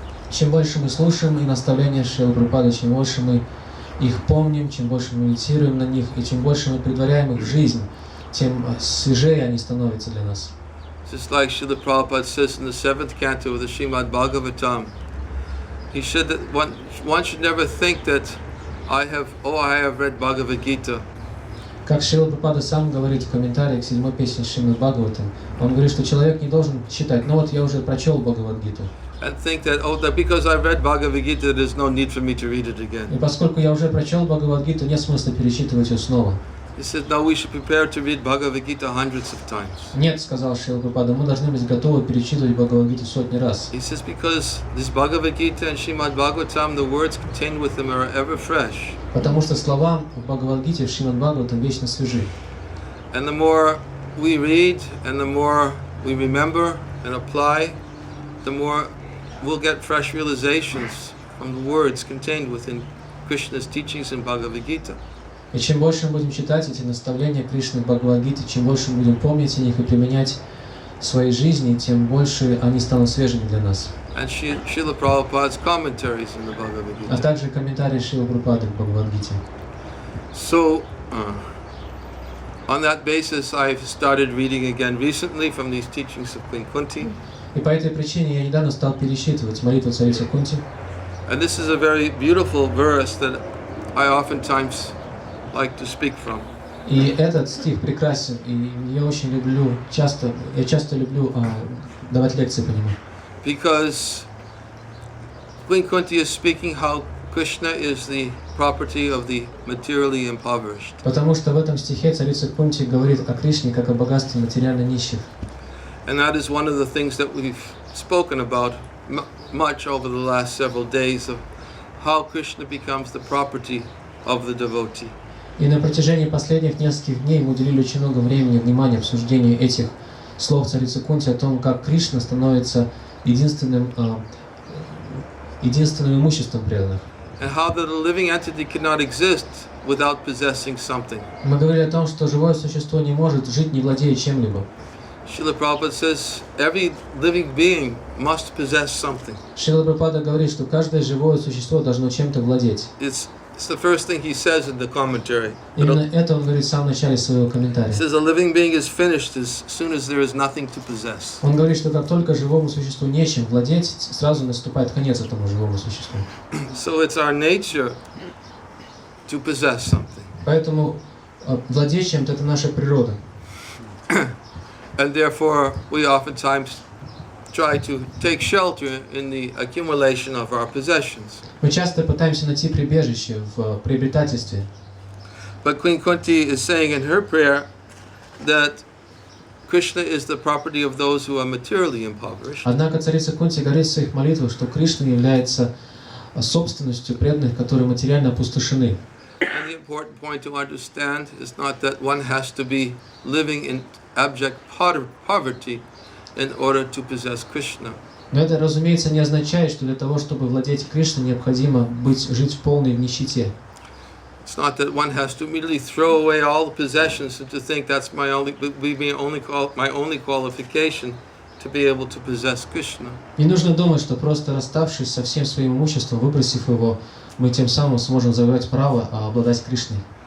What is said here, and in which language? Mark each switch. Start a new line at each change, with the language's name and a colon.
Russian: Чем больше мы слушаем и наставления Шрилы Прабхупады, чем больше мы их помним, чем больше мы медитируем на них, и чем больше мы предваряем их в жизнь, тем свежее они становятся для нас.
English: Just like Srila Prabhupada says in the 7th canto of the Srimad Bhagavatam, he said that one should never think that I have read Bhagavad Gita.
Russian: Как Шрила Прабхупада сам говорит в комментарии к 7-й песне Шримад Бхагаватам, он говорит, что человек не должен считать, ну вот я уже прочел Бхагавад-гиту.
English: And think that because I read Bhagavad Gita, there's no need for me to read it again.
Russian: И поскольку я уже прочел Бхагавад-гиту, нет смысла перечитывать ее снова.
English: He said, no, we should prepare to read Bhagavad Gita hundreds of times.
Russian: Нет, сказал Шрила Прабхупада, мы должны быть готовы перечитывать Бхагавад-гиту сотни раз.
English: He says, because this Bhagavad Gita and Srimad Bhagavatam, the words contained with them are ever fresh.
Russian: Потому что слова в Бхагавад-гите, в Шримад Бхагаватам вечно свежи.
English: And the more we read and the more we remember and apply, the more we'll get fresh realizations from the words contained within Krishna's teachings in Bhagavad Gita.
Russian: И чем больше мы будем читать эти наставления Кришны в Бхагавад-гите, чем больше мы будем помнить о них и применять в своей жизни, тем больше они станут свежими для нас.
English: And Srila Prabhupada's commentaries in the Bhagavad Gita.
Russian: А также комментарии Шрилы Прабхупады в Бхагавад-гите.
English: So, on that basis, I've started reading again recently from these teachings of Queen Kunti.
Russian: И по этой причине я недавно стал пересчитывать молитву царицы Кунти.
English: And this is a very beautiful verse that I oftentimes like to speak from.
Russian: И этот стих прекрасен, и я очень люблю, часто люблю давать лекции по нему.
English: Because Queen Kunti is speaking how Krishna is the property of the materially impoverished.
Russian: Потому что в этом стихе царица Кунти говорит о Кришне как о богатстве материально нищих.
English: And that is one of the things that we've spoken about much over the last several days, of how Krishna becomes the property of the devotee.
Russian: И на протяжении последних нескольких дней мы уделили очень много времени и внимания обсуждению этих слов царицы Кунти о том, как Кришна становится единственным имуществом преданных.
English: And how that a living entity cannot exist without possessing something.
Russian: Мы говорили о том, что живое существо не может жить, не владея чем-либо.
English: Srila Prabhupada says every living being must possess something.
Russian: Шрила Прабхупада говорит, что каждое живое существо должно чем-то владеть.
English: It's the first thing he says in the commentary.
Russian: Именно это он говорит в самом начале своего комментария.
English: He says a living being is finished as soon as there is nothing to possess.
Russian: Он говорит, что как только живому существу нечем владеть, сразу наступает конец этому живому существу.
English: So it's our nature to possess something.
Russian: Поэтому владеть чем-то — это наша природа.
English: And therefore we oftentimes try to take shelter in the accumulation of our possessions.
Russian: Мы часто пытаемся найти прибежище в приобретательстве.
English: But Queen Kunti is saying in her prayer that Krishna is the property of those who are materially impoverished.
Russian: Однако царица Кунти говорит в своих молитвах, что Кришна является собственностью преданных, которые материально опустошены.
English: And the important point to understand is not that one has to be living in abject poverty in order to possess Krishna.
Russian: Но это, разумеется, не означает, что для того, чтобы владеть Кришной, необходимо жить в полной нищете.
English: It's not that one has to immediately throw away all the possessions and to think that's my only qualification to be able to possess Krishna.
Russian: Не нужно думать, что просто расставшись со всем своим имуществом, выбросив его, мы тем самым сможем завоевать право обладать Кришной.